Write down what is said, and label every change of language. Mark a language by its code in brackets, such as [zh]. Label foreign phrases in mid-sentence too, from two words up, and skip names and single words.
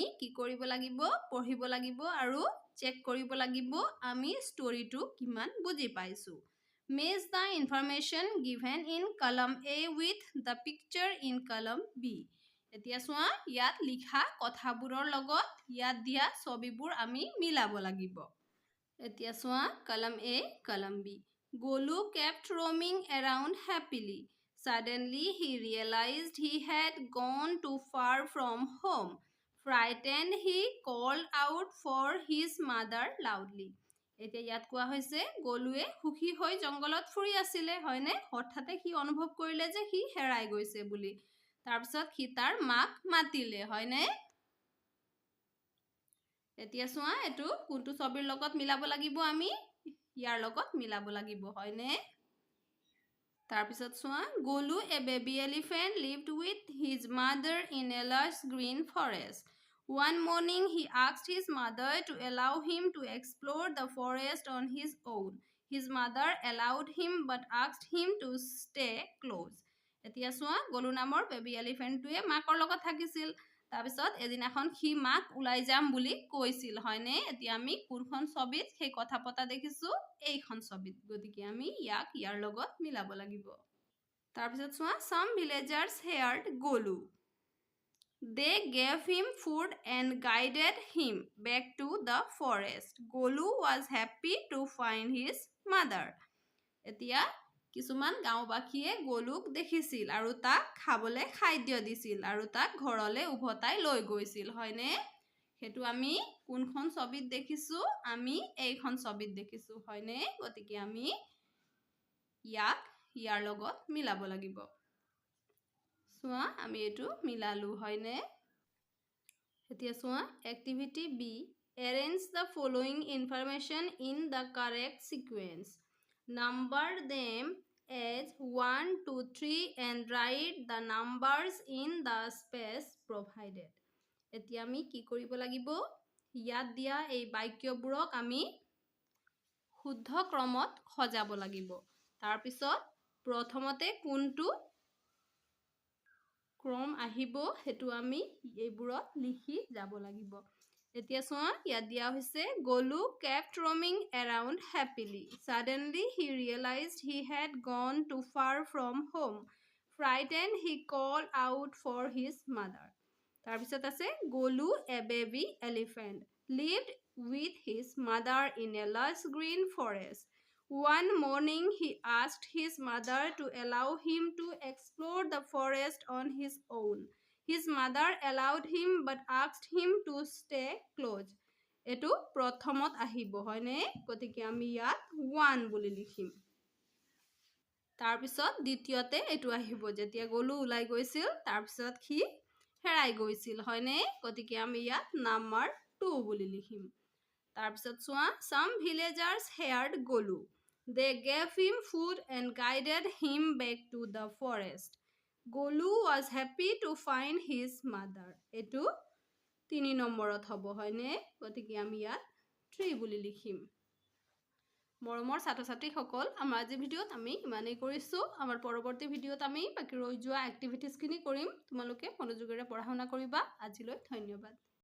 [as] কি কৰিব লাগিব পঢ়িব লাগিব আৰু চেক কৰিব লাগিব আমি ষ্টৰীটো কিমান বুজি পাইছো [en] match the information given in column A with the picture in column B [as] এতিয়া চোৱা ইয়াত লিখা কথাবোৰৰ লগত ইয়াত দিয়া ছবিবোৰ আমি মিলাব লাগিব এতিয়া চোৱা [en] column A column B Golu kept roaming around happily suddenly he realized he had gone too far from home frightened he called out for his mother loudly [as] এতিয়া ইয়াত কোৱা হৈছে গলুৱে সুখী হৈ জংগলত ফুৰি আছিল হয়নে হঠাতে সি অনুভৱ কৰিলে যে সি হেৰাই গৈছে বুলি তাৰ পিছত সি তাৰ মাক মাতিলে হয়নে এতিয়া চোৱা এটো কোনটো ছবিৰ লগত মিলাব লাগিব আমি ইয়াৰ লগত মিলাব লাগিব হয়নে তাৰ পিছত চোৱা গলু [en] a baby elephant lived with his mother in a lush green forest One morning, he asked his mother to allow him to explore the forest on his own. His mother allowed him but asked him to stay close. [as] এতিয়া চোৱা গলু নামৰ [en] baby elephant [as] মাকৰ লগত থাকিছিল তাৰপিছত এদিনাখন সি মাক উলাই যাম বুলি কৈছিল হয়নে এতিয়া আমি কোনখন ছবিত সেই কথা পতা দেখিছো এইখন ছবিত গতিকে আমি ইয়াৰ লগত মিলাব লাগিব তাৰপিছত চোৱা [en] some villagers heard গলু They gave him food and guided him back to the forest. Golu was happy to find his mother. [as] এতিয়া কিছুমান গাঁওবাসীয়ে গলুক দেখিছিল আৰু তাক খাবলে খাদ্য দিছিল আৰু তাক ঘৰলে উভতাই লৈ গৈছিল হয়নে হেতু আমি কোনখন ছবিত দেখিছো আমি এইখন ছবিত দেখিছো হয়নে গতিকে আমি ইয়াৰ লগত মিলাব লাগিব চোৱা আমি [en] এটো মিলালো হয়নে [as] এতিয়া চোৱা [en] activity B arrange the following information in the correct sequence number them as 1 2 3 and write the numbers in the space provided [as] এতিয়া আমি কি কৰিব লাগিব ইয়াত দিয়া এই বাক্যবোৰক আমি শুদ্ধ ক্ৰমত সজাব লাগিব তাৰ পিছত প্ৰথমতে কোনটো ক্ৰম আহিব হেতু আমি এইবোৰত লিখি যাব লাগিব এতিয়া চোৱা ইয়াত দিয়া হৈছে গলু [en] kept roaming around happily suddenly he realized he had gone too far from home frightened he called out for his mother [as] তাৰ পিছত আছে [en] গলু a baby elephant lived with his mother in a lush green forest One morning he asked his mother to allow him to explore the forest on his own. His mother allowed him but asked him to stay close. [as] এটো প্ৰথমত আহিব হয়নে গতিকে আমি ইয়াত 1 বুলি লিখিম তাৰ পিছত দ্বিতীয়তে এটো আহিব যেতিয়া গলু উলাই গৈছিল তাৰ পিছত কি হেৰাই গৈছিল হয়নে গতিকে আমি ইয়াত নাম্বাৰ 2 বুলি লিখিম তাৰ পিছত চোৱা [en] some villagers heard গলু They gave him food and guided him back to the forest. Golu was happy to find his mother. [as] এটো 3 নম্বৰত হ'ব হয়নে গতিকে আমি ইয়াত 3 বুলি লিখিম মৰমৰ ছাত্ৰ-ছাত্ৰীসকল আমাৰ আজি ভিডিঅ'ত আমি ইমানেই কৰিছো আমাৰ পৰৱৰ্তী ভিডিঅ'ত আমি বাকি ৰৈ যোৱা এক্টিভিটিজ খিনি কৰিম তোমালোকে মনোযোগেৰে পঢ়া শুনা কৰিবা আজিলৈ ধন্যবাদ